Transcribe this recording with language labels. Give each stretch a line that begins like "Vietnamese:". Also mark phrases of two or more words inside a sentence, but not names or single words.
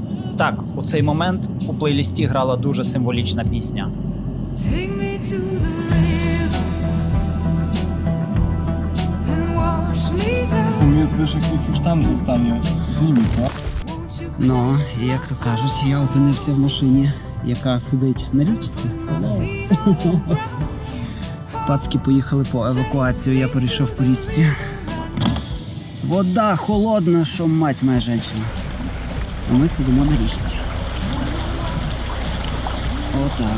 Ukrainian: Так, у цей момент у плейлісті грала дуже символічна пісня.
Polish: Sam jest, wiesz, jak już tam zostanie z nimi, co?
Ukrainian: Ну, як то кажуть, я опинився в машині, яка сидить на річці. Пацки поїхали по евакуацію, я перейшов по річці. Вода холодна, що мать моя жінка. А ми сидимо на річці. Отак.